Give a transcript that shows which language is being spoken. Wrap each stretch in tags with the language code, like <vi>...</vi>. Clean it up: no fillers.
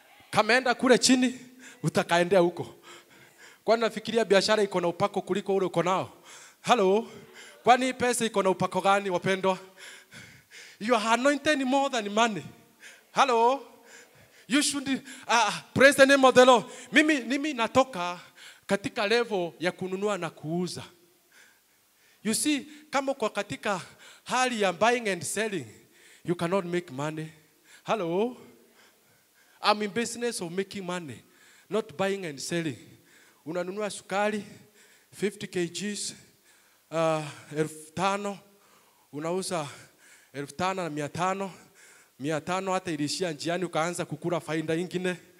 <sw>Kameenda kule chini, utakaendea huko. Kwani nafikiria biashara iko na upako kuliko ule uko nao? Hello? Kwani pesa iko na upako gani wapendwa?</sw> <en>You are anointed more than money. Hello? You should praise the name of the Lord.</en> <sw>Mimi natoka katika level ya kununua na kuuza.</sw> <en>You see,</en> <sw>kama uko katika hali ya</sw> <en>buying and selling, you cannot make money. Hello? I'm in business of making money. not buying and selling.</en> <sw>Unanunua sukari 50 kgs 5,000, unauza 5,500, 500 hata ilishia njiani ukaanza kukula faida nyingine.</sw>